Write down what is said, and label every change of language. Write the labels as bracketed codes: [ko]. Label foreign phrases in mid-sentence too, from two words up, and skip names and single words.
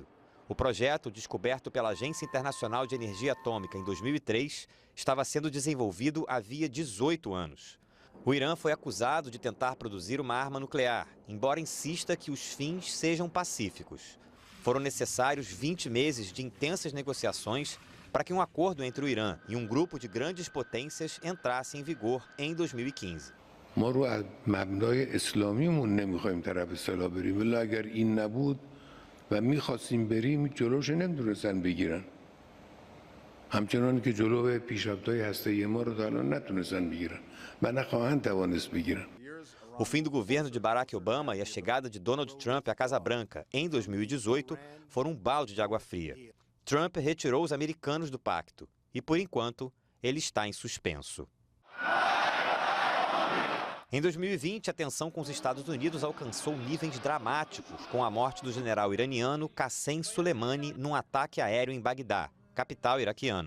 [pt] O projeto, descoberto pela Agência Internacional de Energia Atômica em 2003, estava sendo desenvolvido havia 18 anos. O Irã foi acusado de tentar produzir uma arma nuclear, embora insista que os fins sejam pacíficos. Foram necessários 20 meses de intensas negociações para que um acordo entre o Irã e um grupo de grandes potências entrasse em vigor em 2015. [fa] ما رو از مبنای اسلامیمون نمیخوایم طرف اصطلاح بریم ولی اگر این نبود و میخواستیم بریم جلوش نمیتونستن بگیرن همچنان که جلو پیشرفت‌های هسته‌ای ما رو تا الان نتونستن بگیرن و نخواهند توانست بگیرن. [pt] O fim do governo de Barack Obama e a chegada de Donald Trump à Casa Branca em 2018 foram um balde de água fria. Trump retirou os americanos do pacto e, por enquanto, ele está em suspenso. Em 2020, a tensão com os Estados Unidos alcançou níveis dramáticos com a morte do general iraniano Qassem Soleimani num ataque aéreo em Bagdá, capital iraquiana.